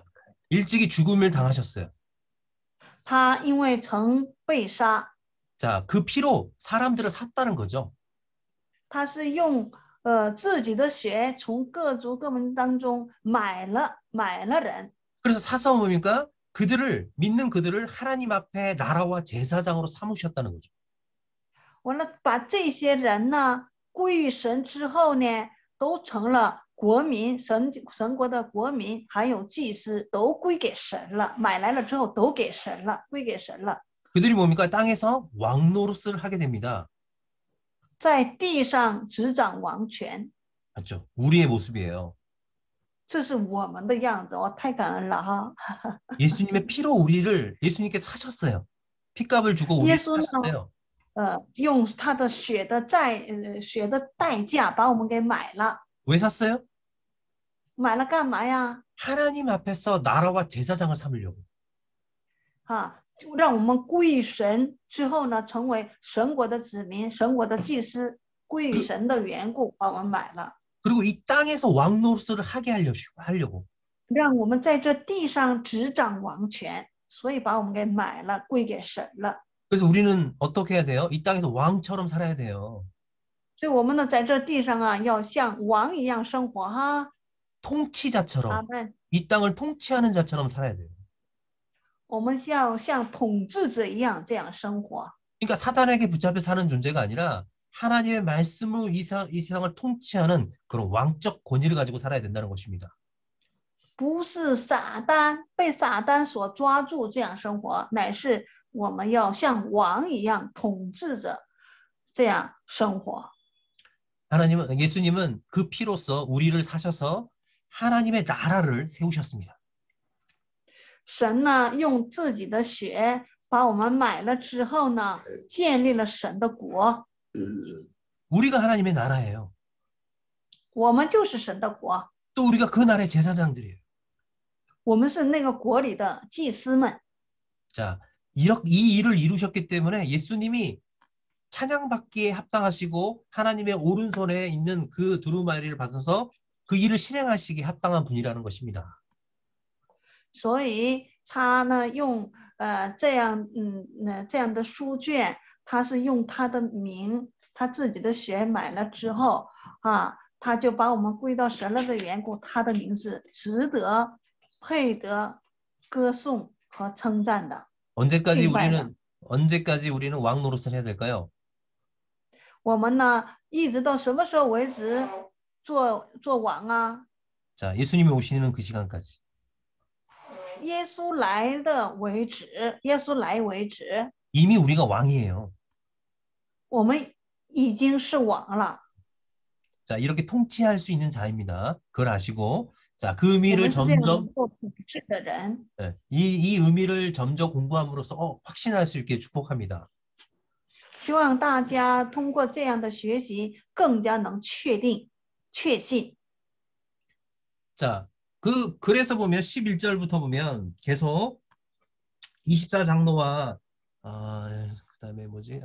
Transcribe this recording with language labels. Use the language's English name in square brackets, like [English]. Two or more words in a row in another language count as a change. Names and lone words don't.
[Korean] 일찍이 죽음을 당하셨어요. [Chinese] 他因为曾被杀， [Korean] 자, 그 피로 사람들을 샀다는 거죠. [Chinese] 他是用自己的血从各族各民当中买了人。 [Korean] 그래서 사서 뭡니까? 그들을 믿는 그들을 하나님 앞에 나라와 제사장으로 삼으셨다는 거죠. [Chinese] 完了，把这些人呢归于神之后呢，都成了国民，神国的国民，还有祭司都归给神了，买来了之后都给神了，归给神了。 [Korean] 그들이 뭡니까? 땅에서 왕 노릇을 하게 됩니다. [Chinese] 在地上执掌王权， [Korean] 맞죠? 우리의 모습이에요. [Chinese] 这是我们的样子。我太感恩了哈！ [Korean] 예수님의 피로 우리를 예수님께 사셨어요. 피값을 주고 우리를 예수는 사셨어요. [Chinese] 用他的血的代价把我们给买了。 [Korean] 왜 샀어요? [Chinese] 买了干嘛呀？ [Korean] 하나님 앞에서 나라와 제사장을 삼으려고. [Chinese] 就让我们归于神之后呢，成为神国的子民，神国的祭司，归于神的缘故，把我们买了。 [Korean] 그리고 이 땅에서 왕 노릇을 하게 하려고. [Chinese] 让我们在这地上执掌王权，所以把我们给买了，归给神了。 [Korean] 그래서 우리는 어떻게 해야 돼요? 이 땅에서 왕처럼 살아야 돼요. [Chinese] 所以我们呢，在这地上啊，要像王一样生活哈。 [Korean] 통치자처럼 [Chinese] 阿门。 [Korean] 이 땅을 통치하는 자처럼 살아야 돼요. [Chinese] 我们要像统治者一样这样生活。 [Korean] 그러니까 사단에게 붙잡혀 사는 존재가 아니라 하나님의 말씀으로 이 세상을 통치하는 그런 왕적 권위를 가지고 살아야 된다는 것입니다. [Chinese] 不是被撒旦所抓住这样生活，乃是我们要像王一样统治着这样生活。 [Korean] 예수님은 그 피로써 우리를 사셔서 하나님의 나라를 세우셨습니다. [Chinese] 神呢，用自己的血把我们买了之后呢，建立了神的国。 [Korean] 우리가 하나님의 나라예요. [Chinese] 我们就是神的国， [Korean] 또 우리가 그 나라의 제사장들이에요. [Chinese] 我们是那个国里的祭司们。 [Korean] 자, 이 일을 이루셨기 때문에 예수님이 찬양받기에 합당하시고 하나님의 오른손에 있는 그 두루마리를 받아서 그 일을 실행하시기에 합당한 분이라는 것입니다. [Chinese] 所以他呢，用这样的书卷，他是用他的名，他自己的血买了之后他就把我们归到神了的缘故，他的名字值得配得歌颂和称赞的。 [Korean] 언제까지 우리는 언제까지 우리는 왕 노릇을 해야 될까요? [Chinese] 我们呢，一直到什么时候为止做王啊？ [Korean] 자, 예수님이 오시는 그 시간까지. [Chinese] 耶稣来的为止，耶稣来为止， [Korean] 이미 우리가 왕이에요. [Chinese] 我们已经是王了。 [Korean] 자, 이렇게 통치할 수 있는 자입니다. 그걸 아시고, 자, 그 [Chinese] 我 [Korean] 의미를 [Chinese] 们是这样 [Korean] 점점 [Chinese] 能够统治的人。 [Korean] 예, 이 의미를 점점 공부함으로써 확신할 수 있게 축복합니다. [Chinese] 希望大家通过这样的学习，更加能确信。 [Korean] 자, 그래서 보면 11절부터 보면 계속 24장로와 그다음에 뭐지?